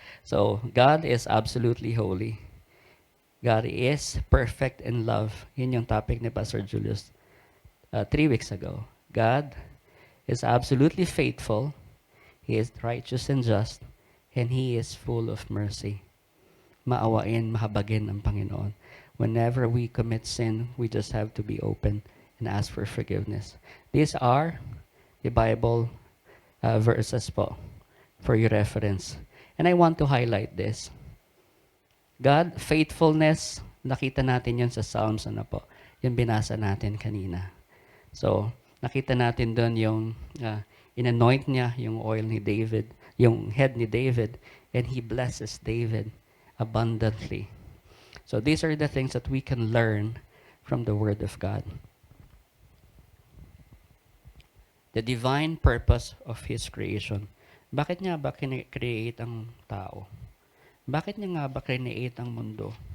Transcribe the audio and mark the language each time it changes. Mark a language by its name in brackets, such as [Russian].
[English] So, God is absolutely holy. God is perfect in love. [Filipino] Yun yung topic ni Pastor Julius 3 weeks ago. [English] God is absolutely faithful. He is righteous and just. And He is full of mercy. [Filipino] Maawain, mahabagin ang Panginoon. [English] Whenever we commit sin, we just have to be open and ask for forgiveness. These are the Bible verses po for your reference. And I want to highlight this. [Filipino] God, faithfulness, nakita natin yun sa Psalms, yung binasa natin kanina. So, nakita natin doon yung in-anoint niya yung oil ni David, yung head ni David, [English] and He blesses David abundantly. So these are the things that we can learn from the Word of God. The divine purpose of His creation. [Filipino] Bakit niya ba create ang tao? Bakit niya nga ba create ang mundo?